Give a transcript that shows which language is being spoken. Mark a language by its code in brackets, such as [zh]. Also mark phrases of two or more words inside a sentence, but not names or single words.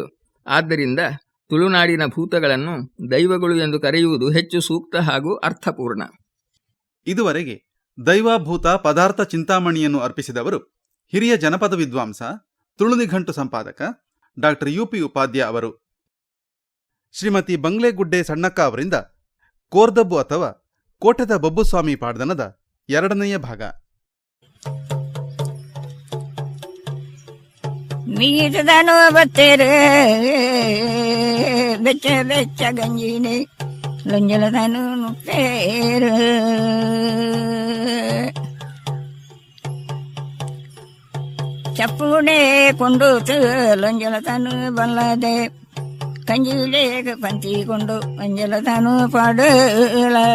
[kn] ಆದ್ದರಿಂದ ತುಳುನಾಡಿನ ಭೂತಗಳನ್ನು ದೈವಗಳು ಎಂದು ಕರೆಯುವುದು ಹೆಚ್ಚು ಸೂಕ್ತ ಹಾಗೂ ಅರ್ಥಪೂರ್ಣ. ಇದುವರೆಗೆ ದೈವಭೂತ ಪದಾರ್ಥ ಚಿಂತಾಮಣಿಯನ್ನು ಅರ್ಪಿಸಿದವರು ಹಿರಿಯ ಜನಪದ ವಿದ್ವಾಂಸ, ತುಳುನಿಘಂಟು ಸಂಪಾದಕ ಡಾಕ್ಟರ್ UP ಉಪಾಧ್ಯಾಯ ಅವರು. ಶ್ರೀಮತಿ ಬಂಗ್ಲೆಗುಡ್ಡೆ ಸಣ್ಣಕ್ಕ ಅವರಿಂದ ಕೋರ್ದಬ್ಬು ಅಥವಾ ಕೋಟೆದ ಬಬ್ಬುಸ್ವಾಮಿ ಪಾಡ್ದನದ 2ನೇ ಭಾಗ. [tcy] ಮೀತದನು ಬತ್ತೇರು ಬೆಚ್ಚ ಬೆಚ್ಚ ಗಂಜಿನಿ ಲಂಜಲದನು ನುಪ್ಪೇರು ಚಪ್ಪುಡೆ ಕೊಂಡು ಲಂಜಲದನು ಬಲ್ಲದೆ ಕಂಜಿಲೇಗ ಪಂತಿಕೊಂಡು ಅಂಜಲದನು ಪಾಡಲ